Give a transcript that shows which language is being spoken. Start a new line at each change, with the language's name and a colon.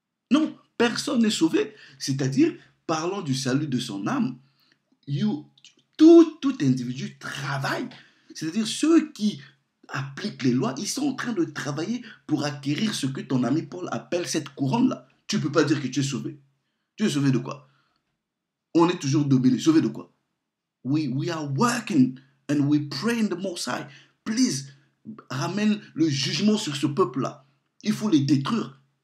French: Non, personne n'est sauvé. C'est-à-dire, parlant du salut de son âme, tout individu travaille. C'est-à-dire, ceux qui appliquent les lois, ils sont en train de travailler pour acquérir ce que ton ami Paul appelle cette couronne-là. Tu ne peux pas dire que tu es sauvé. Tu es sauvé de quoi? On est toujours dominé. Sauvé de quoi?
English: We are working and we pray in the Most High.
French: Please, ramène le jugement sur ce peuple-là. Il faut les détruire.